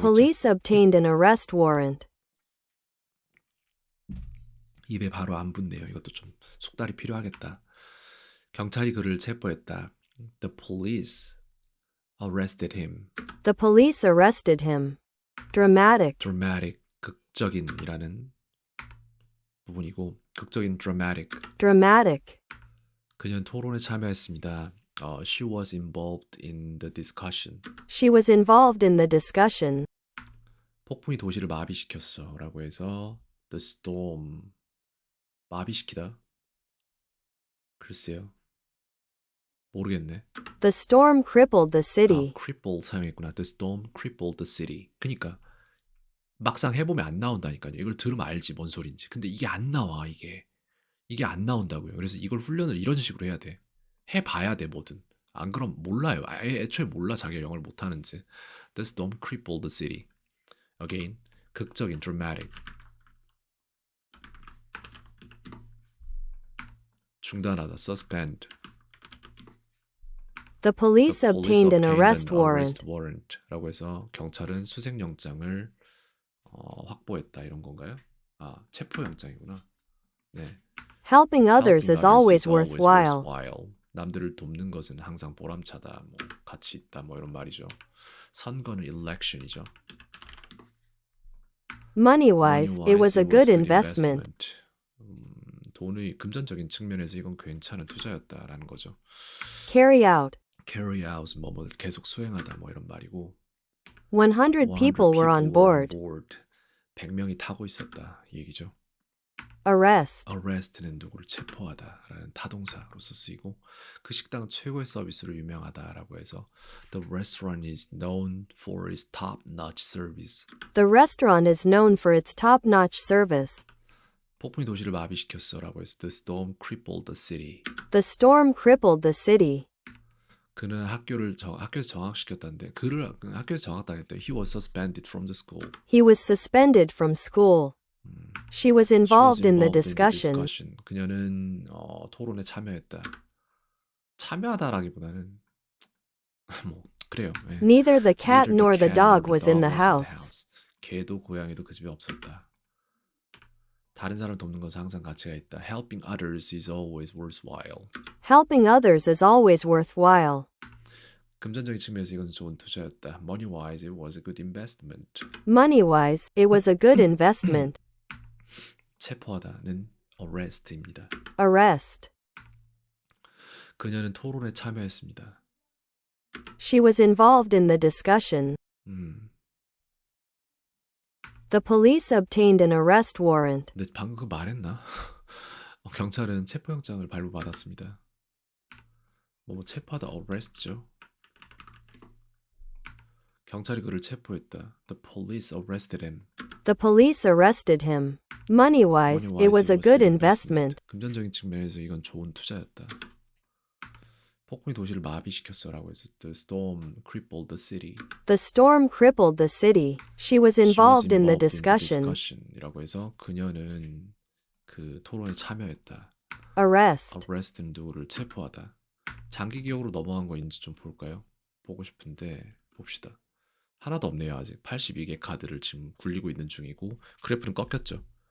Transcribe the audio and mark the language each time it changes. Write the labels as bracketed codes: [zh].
[en] police obtained an arrest warrant. [ko] 입에 바로 안 붙네요. 이것도 좀 숙달이 필요하겠다. 경찰이 그를 체포했다. [en] The police arrested him. The police arrested him. Dramatic. [ko] dramatic, 극적인이라는 부분이고 극적인 dramatic. [en] Dramatic. [ko] 그녀는 토론에 참여했습니다. [en] She was involved in the discussion. She was involved in the discussion. [ko] 폭풍이 도시를 마비시켰어 라고 해서 [en] the storm [ko] 마비시키다? 글쎄요. 모르겠네. [en] The storm crippled the city. [ko] cripple 사용했구나. [en] The storm crippled the city. [ko] 그니까 막상 해보면 안 나온다니까요. 이걸 들으면 알지 뭔 소린지. 근데 이게 안 나와 이게. 이게 안 나온다고요. 그래서 이걸 훈련을 이런 식으로 해야 돼. 해봐야 돼 뭐든. 안 그럼 몰라요. 애초에 몰라 자기가 영어를 못하는지. [en] The storm crippled the city. Again, 극적인 dramatic. [ko] 중단하다 suspend. [en] The police The obtained an arrest arrest warrant. [ko] warrant라고 해서 경찰은 수색영장을 확보했다 이런 건가요? 체포영장이구나. 네. [en] Helping others is always worthwhile. [ko] 남들을 돕는 것은 항상 보람차다, 뭐 가치 있다, 뭐 이런 말이죠. 선거는 election이죠. [en] Money-wise, it was a good investment. [ko] 돈의 금전적인 측면에서 이건 괜찮은 투자였다라는 거죠. [en] Carry out. [ko] Carry out, 뭐뭐 계속 수행하다, 뭐 이런 말이고. [en] 100 people were on board. [ko] 100명이 타고 있었다 이 얘기죠. [en] Arrest. [ko] arrest는 누구를 체포하다라는 타동사로서 쓰이고 그 식당은 최고의 서비스로 유명하다라고 해서 [en] the restaurant is known for its top-notch service. The restaurant is known for its top-notch service. [ko] 폭풍이 도시를 마비시켰어라고 해서 [en] the storm crippled the city. The storm crippled the city. [ko] 그는 학교에서 정학시켰다는데 그를 학교에서 정학당했대. [en] He was suspended from the school. He was suspended from school. She was involved in the discussion. [ko] 그녀는 토론에 참여했다. 참여하다라기보다는 뭐 그래요. 네. [en] Neither the cat Neither nor the dog nor was in the house. [ko] 개도 고양이도 그 집에 없었다. 다른 사람을 돕는 것은 항상 가치가 있다. [en] Helping others is always worthwhile. Helping others is always worthwhile. [ko] 금전적인 측면에서 이것은 좋은 투자였다. [en] Money-wise, it was a good investment. Money-wise, it was a good investment. [ko] 체포하다는 arrest입니다. [en] Arrest. [ko] 그녀는 토론에 참여했습니다. [en] She was involved in the discussion. The police obtained an arrest warrant. [ko] 근데 방금 그 말했나? 경찰은 체포영장을 발부받았습니다. 뭐 체포하다 arrest죠. 경찰이 그를 체포했다. [en] The police arrested him. The police arrested him. Money-wise, it was a good investment. [ko] 금전적인 측면에서 이건 좋은 투자였다. 폭풍이 도시를 마비시켰어라고 해서 [en] the storm crippled the city. The storm crippled the city. She was involved in the discussion. [ko] 이라고 해서 그녀는 그 토론에 참여했다. [en] Arrest. [ko] arrest는 누구를 체포하다. 장기 기억으로 넘어간 거인지 좀 볼까요? 보고 싶은데 봅시다. 하나도 없네요. 아직 82개 카드를 지금 굴리고 있는 중이고 그래프는 꺾였죠.